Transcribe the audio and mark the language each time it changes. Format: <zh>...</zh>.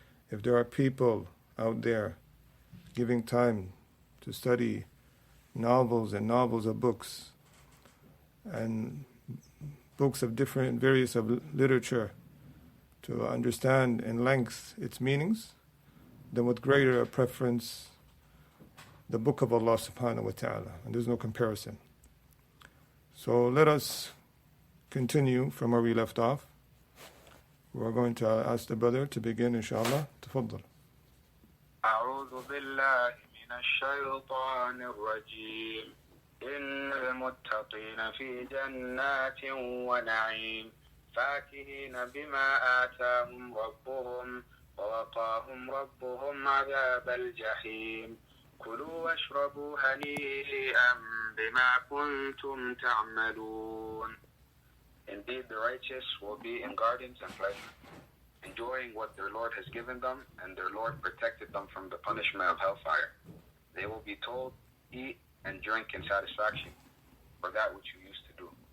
<en>If there are people out there giving time to study novels and novels of books and books of different various of literature to understand in length its meanings, then with greater preference the book of Allah subhanahu wa ta'ala, and there's no comparison. So let us continue from where we left off. We're going to ask the brother to begin, inshallah.</en> <ar>Tafaddal. أعوذ بالله من الشيطان الرجيم إن المتقين في جنات ونعيم فاكهين بما آتاهم ربهم ووقاهم ربهم عذاب الجحيم كلوا واشربوا هنيئا بما كنتم تعملون.</ar> <en>Indeed, the righteous will be in gardens and pleasure, enjoying what their Lord has given them, and their Lord protected them from the punishment of hellfire. They will be told, eat and drink in satisfaction for that which you used to do.</en>